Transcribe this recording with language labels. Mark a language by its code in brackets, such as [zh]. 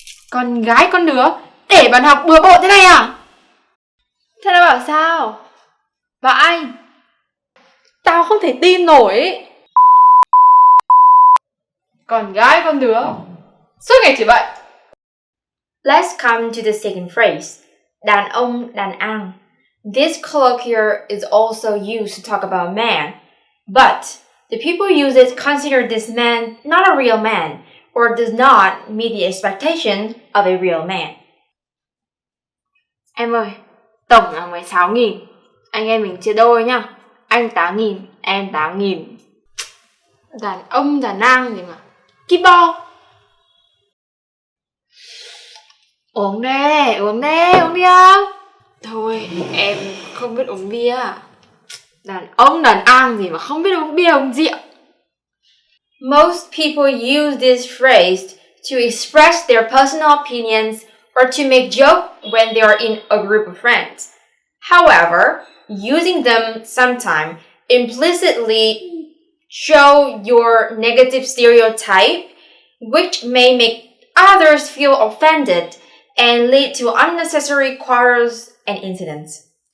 [vi] Con gái con đứa, để bạn học bừa bộn thế này à? Thế nó bảo sao? Bảo anh, tao không thể tin nổi. Con gái con đứa, suốt ngày chỉ vậy. [en] Let's come to the second phrase, đàn ông đàn an. This colloquial is also used to talk about a man, but the people use it consider this man not a real man or does not meet the expectation of a real man. [vi] Em ơi, tổng là 16.000. Anh em mình chia đôi nhá. Anh 8.000, em 8.000. Đàn ông đàn an gì mà. Ki bo. Uống đi không? Thôi, em không biết uống bia. Đàn ông đàn an gì mà không biết uống bia uống rượu. [en] Most people use this phrase to express their personal opinions or to make joke when they are in a group of friends. However, using them sometimes implicitly show your negative stereotype, which may make others feel offended and lead to unnecessary quarrels and incidents.